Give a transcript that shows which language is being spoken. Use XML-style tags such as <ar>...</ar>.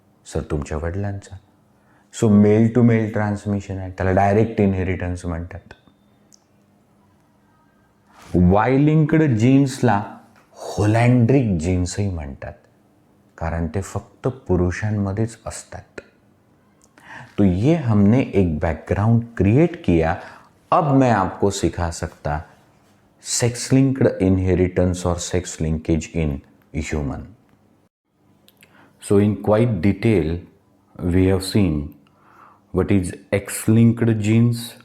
<mr>Sir तुमच्या वडिलांचा. So mail to mail transmission आहे, त्याला डायरेक्ट इनहेरिटन्स म्हणतात. वाय लिंक्ड जीन्सला होलँड्रिक जीन्सही म्हणतात, कारण ते फक्त पुरुषांमध्येच असतात.</mr> <hi>तो ये हमने एक बैकग्राउंड क्रिएट किया. अब मैं आपको सिखा सकता सेक्स लिंक्ड इनहेरिटेंस और sex linkage in human.</hi> <en>So in quite detail we have seen what is X-linked genes,</en>